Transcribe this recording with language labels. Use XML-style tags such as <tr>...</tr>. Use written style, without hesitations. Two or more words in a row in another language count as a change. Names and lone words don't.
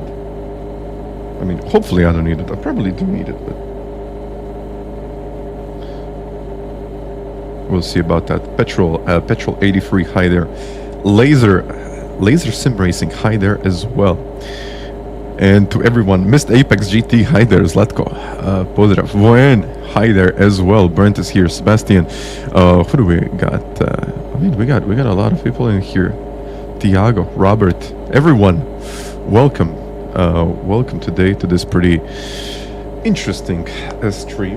<en>I mean, hopefully I don't need it. I probably do need it, but... we'll see about that. Petrol 83, hi there. Laser sim racing, hi there as well. And to everyone, Missed Apex GT, hi there, Zlatko. Pozdrav. Voen, hi there as well. Brent is here. Sebastian. Who do we got? I mean, we got a lot of people in here. Tiago, Robert, everyone, welcome. Welcome today to this pretty interesting stream.</en>